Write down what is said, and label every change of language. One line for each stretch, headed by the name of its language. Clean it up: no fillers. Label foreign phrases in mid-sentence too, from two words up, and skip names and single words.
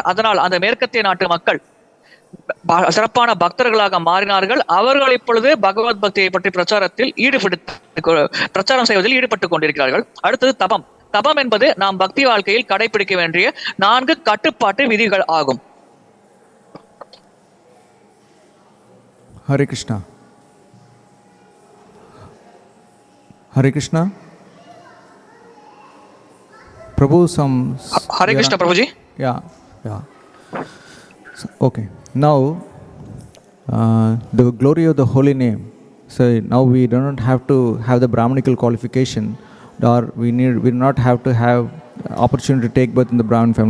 Tamil: அதனால் அந்த மேற்கத்திய நாட்டு மக்கள் சிறப்பான பக்தர்களாக மாறினார்கள். அவர்கள் இப்பொழுது பகவத் பக்தியை பற்றி பிரச்சாரம் செய்வதில் ஈடுபட்டுக் கொண்டிருக்கிறார்கள். அடுத்தது தபம். தபம் என்பது நாம் பக்தி வாழ்க்கையில் கடைபிடிக்க வேண்டிய 4 கட்டுப்பாட்டு விதிகள் ஆகும்.
Sanskrit: Hare Krishna. Hare Krishna.
English: Prabhu, some...
Sanskrit: Hare Krishna,
English: Prabhuji. Yeah. So, okay. Now, the glory of the holy name. So now we do not have to have the Brahmanical qualification, or we do not have to have opportunity to take birth in the Brahmin family.